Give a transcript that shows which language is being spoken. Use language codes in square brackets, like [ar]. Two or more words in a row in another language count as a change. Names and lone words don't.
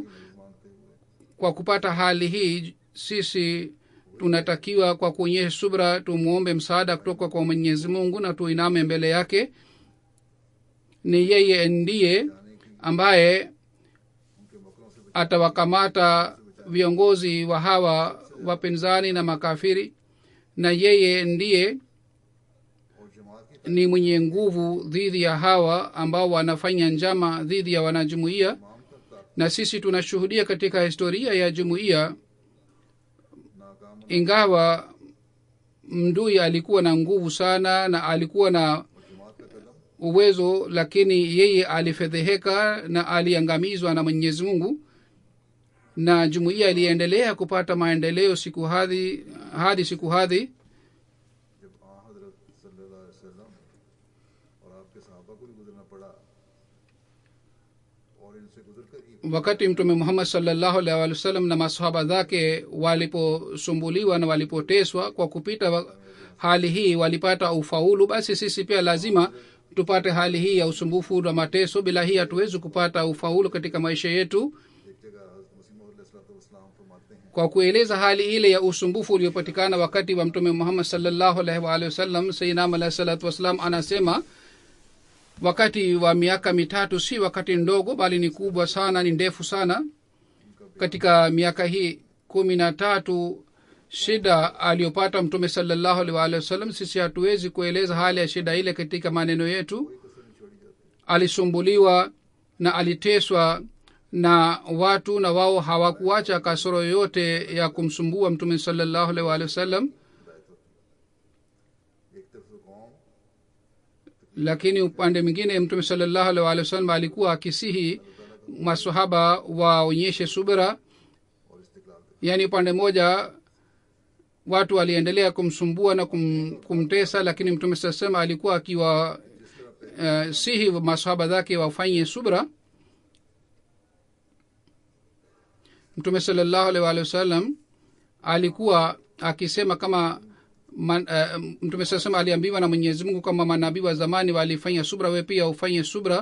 [sw] Kwa kupata hali hii sisi tunatakiwa kwa kuonyesha subra tumuombe msaada kutoka kwa mwenyezi mungu na tuiname mbele yake. Ni yeye ndiye ambaye atawakamata viongozi wa hawa wapinzani na makafiri, na yeye ndiye [ur] اور جماعت کی [sw] ni mwenye nguvu dhidi ya hawa ambao wanafanya njama dhidi ya wanajumuia. [ur] تمام تک [sw] Na sisi tunashuhudia katika historia ya jumuiya, [ur] ناکام [sw] ingawa mdui alikuwa na nguvu sana na alikuwa na [ur] جماعت کا قدم [sw] uwezo, lakini yeye alifedheheka na aliangamizwa na mwenyezi mungu, na jumuiya iliendelea kupata maendeleo siku hadi siku hadi. [ur] جب حضرت [ar] صلى الله عليه وسلم [ur] اور آپ کے صحابہ کو بھی گزرنا پڑا اور ان سے گزر کر ہی [sw] Wakati mtume muhammad [ar] صلى الله عليه وسلم [sw] na masahaba zake waliposumbuliwa na walipoteswa, kwa kupita hali hii walipata ufaulu, basi sisi pia lazima tupate hali hii ya usumbufu na mateso. Bila hii hatuwezi kupata ufaulu katika maisha yetu. [ur] دیکھیے گا حضرت مسیح موعود علیہ السلام فرماتے ہیں [sw] Kwa kueleza hali ile ya usumbufu uliopatikana wakati wa mtume muhammad [ar] صلى الله عليه وآله وسلم, [sw] sayyidina [ar] عليه الصلاة والسلام [sw] anasema wakati wa miaka mitatu si wakati ndogo, bali ni kubwa sana, ni ndefu sana. Katika miaka hii 13 shida aliyopata mtume [ar] صلى الله عليه وآله وسلم, [sw] sisi hatuwezi kueleza hali ya shida ile katika maneno yetu. Alisumbuliwa na aliteswa na watu, na wao hawakuacha kasoro yoyote ya kumsumbua mtume [ar] صلى الله عليه وآله وسلم. [ur] ایک طرف تو قوم [sw] Lakini upande mwingine mtume [ar] صلى الله عليه وآله وسلم [sw] alikuwa akisihi masahaba waonyeshe subira. [ur] اور استقلال [sw] Yani upande mmoja watu waliendelea kumsumbua na kumtesa, lakini mtume sasema alikuwa akiwa sihi masahaba zake wafanye subra. Mtume [ar] صلى الله عليه وسلم [sw] alikuwa akisema kama mtume sasema aliambiwa na mwenyezi mungu kama manabii wa zamani walifanya subra, we pia ufanye subra.